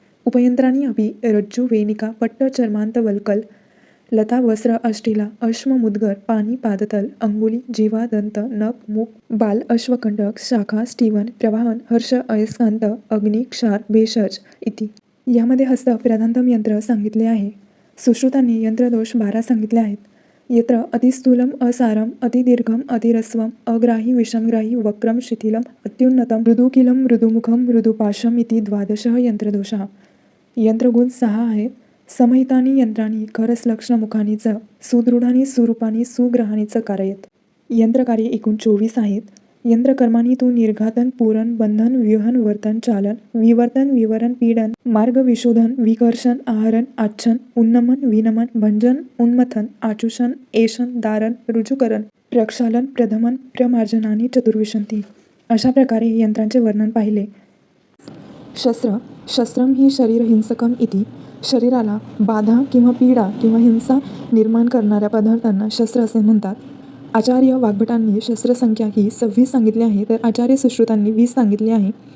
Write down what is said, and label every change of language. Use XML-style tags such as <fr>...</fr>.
<sa>उपयंत्रांनी अपि रज्जू वेनिका पट्ट चर्मांत वल्कल लता वस्त्र अष्टिला अश्म मुद्गर पाणी पादतल अंगुली जीवा दंत नख मुख बाल अश्वकंटक शाखा स्टीवन प्रवाहन हर्ष अयस्कांत अग्नी क्षार भेषज इति.</sa> <mr>यामध्ये हस्त प्रधानतम यंत्र सांगितले आहे. सुश्रुतांनी यंत्रदोष 12 सांगितले आहेत.</mr> <sa>यत्र अतिस्थूलम असारम अतिदीर्घम अतिरस्वम अग्राही विषमग्राही वक्रम शिथिलम अत्युन्नतम मृदुकिलम मृदुमुखम मृदुपाशम इति 12 यंत्रदोषः.</sa> <mr>यंत्रगुण 6 आहेत.</mr> <sa>समहितानी यंत्राणी खरसलक्षणमुखानी च सुदृढानी सुरूपानी सुग्रहानी च कारयत.</sa> <mr>यंत्रकार्य एकूण 24 आहेत.</mr> <sa>यंत्रकर्मानी तू निर्घातन पूरण बंधन विवहन वर्तन चालन विवर्तन विवरण पीडन मार्ग विशोधन विकर्षण आहरण आच्छन उन्नमन विनमन भंजन उन्मथन आचुषण एषण दारण रुजुकरण प्रक्षालन प्रधमन प्रमार्जनानी चतुर्विशंती.</sa> <mr>अशा प्रकारे यंत्रांचे वर्णन पाहिले.</mr> <sa>शस्त्र शस्त्रम ही शरीर हिंसकम इति.</sa> <mr>शरीराला बाधा किंवा पीडा किंवा हिंसा निर्माण करणाऱ्या पदार्थांना शस्त्र असे म्हणतात. आचार्य वाग्भटांनी शस्त्रसंख्या ही 26 सांगितली आहे तर आचार्य सुश्रुतांनी 20 सांगितली आहे.</mr>